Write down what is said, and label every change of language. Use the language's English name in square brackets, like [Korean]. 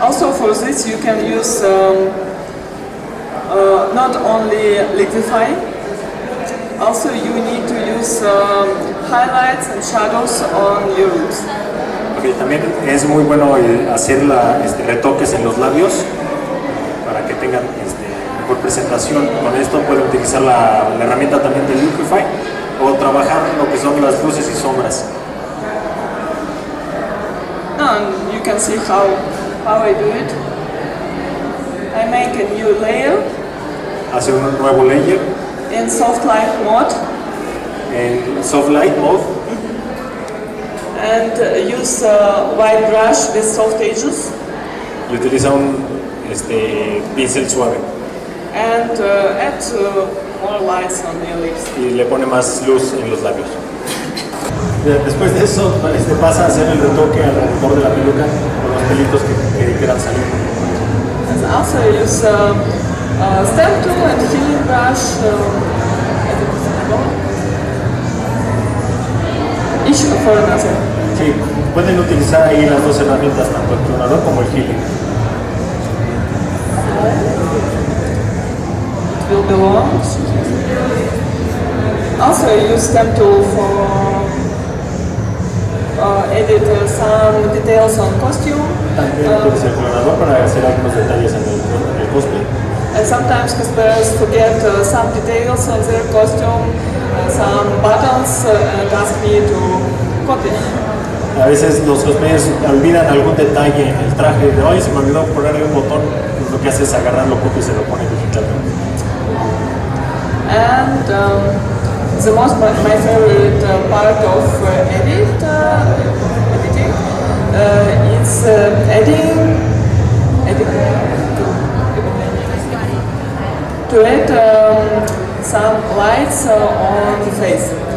[English] Also for this you can use not only liquify, also you need to use highlights and shadows on your lips. [Spanish] Okay, también es muy bueno hacer retoques en los labios para que tengan mejor presentación. Con esto pueden utilizar la herramienta también de liquify o trabajar lo que son las luces y sombras. [English] And you can see how I do it. I make a new layer. [Spanish] Hace un nuevo layer. [English] In soft light mode. [Spanish] En soft light mode. [English] And use a white brush with soft edges. [Spanish] Y utiliza un pincel suave. [English] And add more lights on your lips. [Spanish] Y le pone más luz en los labios. Después de eso, pasa a hacer el retoque alrededor de la peluca con los pelitos que quedan salir. [English] And also use stamp tool and healing brush. Each for another. [Spanish] Sí, pueden utilizar ahí las dos herramientas, tanto el clonador como el healing. [English] It will belong. Also use stamp tool for edit some details on costume. [Spanish] También utiliza el clonador para hacer algunos detalles en el cosplay. [English] And sometimes cosplayers forget some details on their costume, some buttons, and ask me to copy. [Spanish] A veces los cosplayers olvidan algún detalle en el traje de hoy, se me olvidó ponerle un botón, pues lo que hace es agarrarlo, copia y se lo pone digitalmente. [English] And my favorite part of editing is adding to add some lights on the face.